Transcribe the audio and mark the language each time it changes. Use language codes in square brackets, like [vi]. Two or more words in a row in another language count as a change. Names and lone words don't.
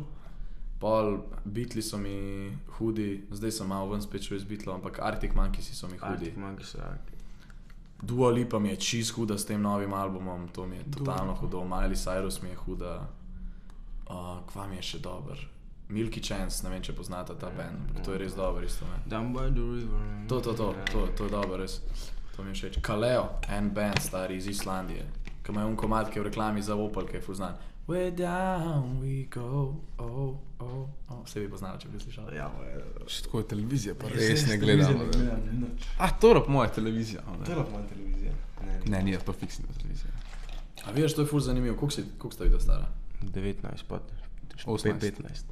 [sl] Pol Beatli so mi hudi, zdaj sem malo ven spet šel iz Beatlov, ampak Arctic Monkeys so mi hudi. Arctic Monkeys, ja. Dua Lipa mi je čist huda s tem novim albumom, to mi je totalno hudo. Miley Cyrus mi je huda. Kva mi je še dober? Milky Chance, ne vem, če poznate ta band, to je res dober isto. [en] Down by the river. [sl] To je dobro, res. To mi je všeč. Kaleo, en band stari iz Islandije, ki ima komad, ki je v reklami za Opel, ki je ful znan. [en] Way down we go, oh. [sl] Vse bi poznali, če bi slišali. Ja, Še tako je televizija, pa res ne gledam. To je pa moja televizija. To je pa moja televizija. Ne, ni to fiksna televizija. A vidiš, to je ful zanimivo. Koliko sta videla stara? 19 pa 15.